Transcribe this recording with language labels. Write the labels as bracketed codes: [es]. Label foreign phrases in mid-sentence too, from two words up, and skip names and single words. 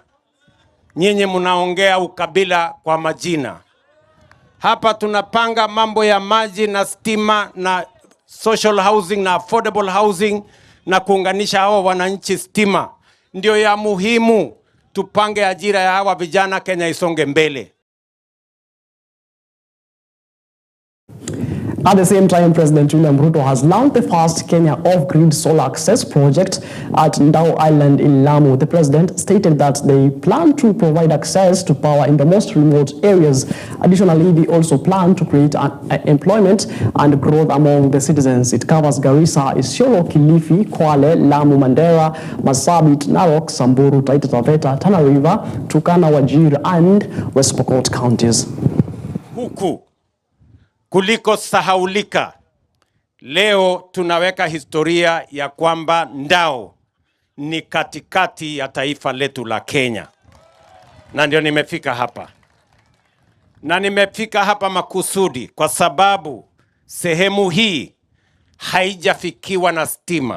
[sw] Nyinyi mnaongea ukabila kwa majina. Hapa tunapanga mambo ya maji na stima na [en] social housing [sw] na [en] affordable housing [sw] na kuunganisha hawa wananchi stima. Ndio ya muhimu. Tupange ajira ya hawa vijana, Kenya isonge mbele. [en] At the same time, President William Ruto has launched the first Kenya off-grid solar access project at Ndau Island in Lamu. The president stated that they plan to provide access to power in the most remote areas. Additionally, they also plan to create employment and growth among the citizens. It covers Garissa, Isiolo, Kilifi, Kwale, Lamu, Mandera, Marsabit, Narok, Samburu, Taita Taveta, Tana River, Turkana, Wajir, and West Pokot counties. [sw] Huku kuliko sahaulika, leo tunaweka historia ya kwamba Ndau ni katikati ya taifa letu la Kenya. Na ndio nimefika hapa. Na nimefika hapa makusudi kwa sababu sehemu hii haijafikiwa na stima.